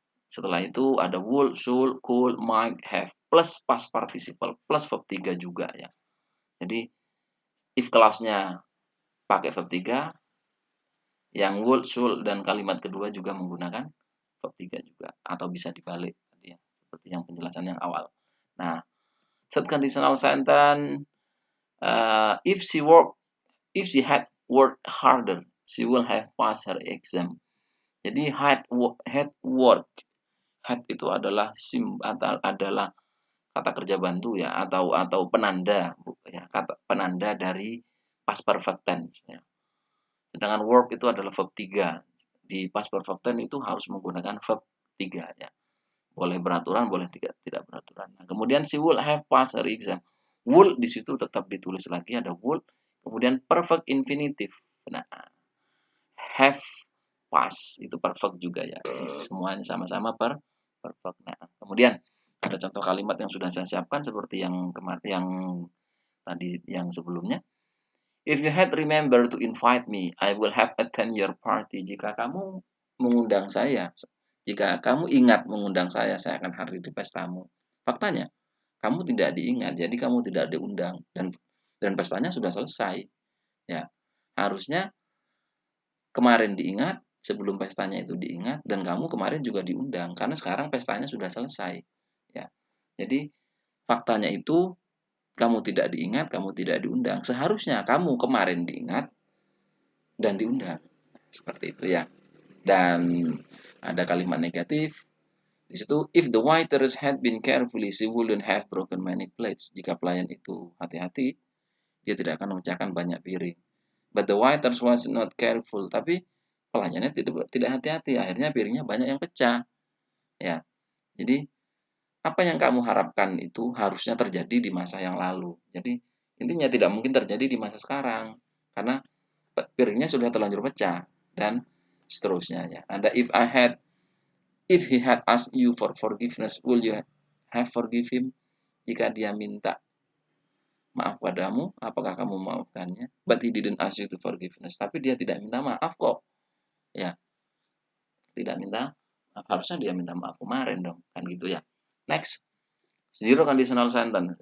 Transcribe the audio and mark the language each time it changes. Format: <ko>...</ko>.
<id>Setelah itu ada would, should, could, might, have plus past participle plus verb 3 juga ya. Jadi if clause-nya pakai verb 3, yang would, should, dan kalimat kedua juga menggunakan verb 3 juga. Atau bisa dibalik ya, seperti yang penjelasan yang awal.</id> <en>Nah, third conditional sentence, if she had worked harder, she will have passed her exam.</en> <id>Jadi had worked, had itu adalah adalah kata kerja bantu ya, atau penanda ya, kata penanda dari past perfect tense ya. Sedangkan work itu adalah verb 3. Di past perfect tense itu harus menggunakan verb 3 ya. Boleh beraturan, boleh tidak beraturan. Nah, kemudian</id> <en>she will have passed her exam.</en> <id>Will di situ tetap ditulis lagi ada will. Kemudian perfect infinitive. Nah, have pass itu perfect juga ya. Semuanya sama-sama perfect. Nah, kemudian ada contoh kalimat yang sudah saya siapkan seperti yang tadi yang sebelumnya.</id> <en>If you had remember to invite me, I will have attend your party.</en> <id>Jika kamu mengundang saya, jika kamu ingat mengundang saya akan hadir di pestamu. Faktanya, kamu tidak diingat, jadi kamu tidak diundang dan pestanya sudah selesai. Ya, harusnya kemarin diingat, sebelum pestanya itu diingat, dan kamu kemarin juga diundang karena sekarang pestanya sudah selesai. Ya, jadi faktanya itu kamu tidak diingat, kamu tidak diundang. Seharusnya kamu kemarin diingat dan diundang. Seperti itu ya. Dan ada kalimat negatif. Di situ,</id> <en>if the waiters had been carefully, she wouldn't have broken many plates.</en> <id>Jika pelayan itu hati-hati, dia tidak akan memecahkan banyak piring.</id> <en>But the waiters was not careful.</en> <id>Tapi pelayannya tidak hati-hati. Akhirnya piringnya banyak yang pecah. Ya. Jadi apa yang kamu harapkan itu harusnya terjadi di masa yang lalu. Jadi intinya tidak mungkin terjadi di masa sekarang karena piringnya sudah terlanjur pecah dan seterusnya ya.</id> <en>Ada if he had asked you for forgiveness, will you have forgive him?</en> <id>Jika dia minta maaf padamu, apakah kamu memaafkannya?</id> <en>But he didn't ask you to forgiveness.</en> <id>Tapi dia tidak minta maaf kok. Ya, tidak minta maaf. Harusnya dia minta maaf kemarin dong, kan gitu ya. Next.</id> <en>Zero conditional sentence.</en>